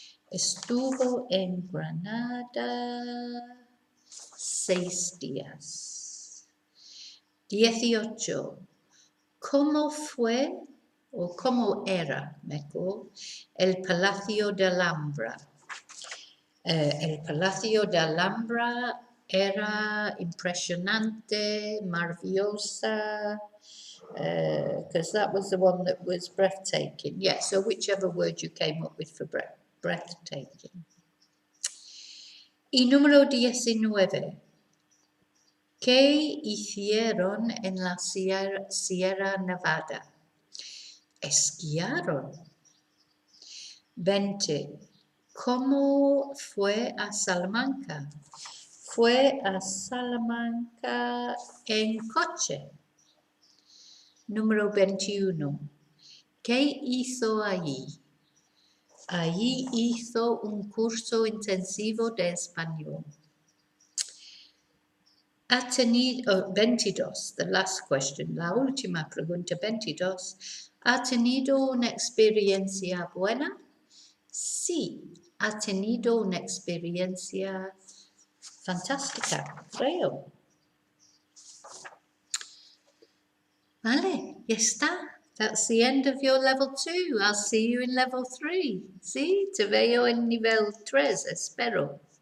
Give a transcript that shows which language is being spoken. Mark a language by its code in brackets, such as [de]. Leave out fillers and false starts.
[es] Estuvo en Granada 6 días. 18. ¿Cómo fue o cómo era, mejor, el Palacio de Alhambra? El Palacio de Alhambra era impresionante, maravillosa, [en] because that was the one that was breathtaking. Yeah, so whichever word you came up with for breathtaking. [es] Y número 19. ¿Qué hicieron en la Sierra Nevada? Esquiaron. 20. ¿Cómo fue a Salamanca? Fue a Salamanca en coche. Número 21. ¿Qué hizo allí? Allí hizo un curso intensivo de español. Ha tenido 22, [en] the last question, [es] la última pregunta 22. ¿Ha tenido una experiencia buena? Sí, ha tenido una experiencia fantástica, creo. Vale, ya está. [en] That's the end of your level 2. I'll see you in level 3. [es] Sí, te veo en nivel 3, espero.